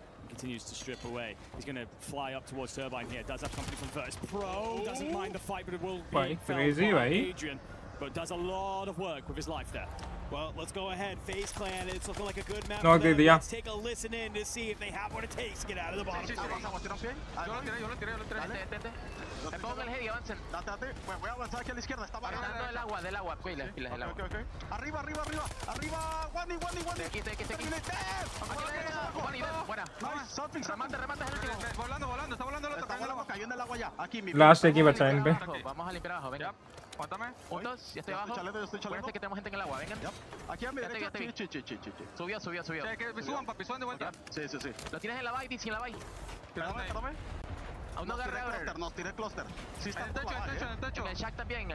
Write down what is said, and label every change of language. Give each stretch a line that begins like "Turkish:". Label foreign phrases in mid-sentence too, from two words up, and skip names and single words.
English: He continues to strip away. He's going to fly up towards Turbine here. Does have company from Virtus Pro. Doesn't mind the fight, but it will be crazy, by Adrian. But does a lot of work with his life there. Well, let's go ahead. FaZe Clan, it's looking like a good map. No, let's take a listen in to see if they have what it takes to get out of the bottom.
Spanish: Yo lo tiré. Pongo el heavy, avancen. Voy a avanzar aquí a la izquierda. Está bajando del agua. Pilas del agua. Arriba. Wani. De aquí. Wani, buena. Remate el último. Volando, está volando el otro. Está volando, cayó en el agua ya. Aquí, mi. Last aquí बचा इन पे. Vamos a limpiar abajo, venga. Aguántame. Juntos, ya estoy abajo. Estoy chaleco. Acuérdense que tenemos gente en el agua, vengan. Aquí a mi derecha. Subió. Que suban, papi, suban de vuelta. Sí. Lo tienes en la bike, sin la bike. Espérame. Aún no agarré. Nos tiré cluster. Sí, está en el techo. En el shack también.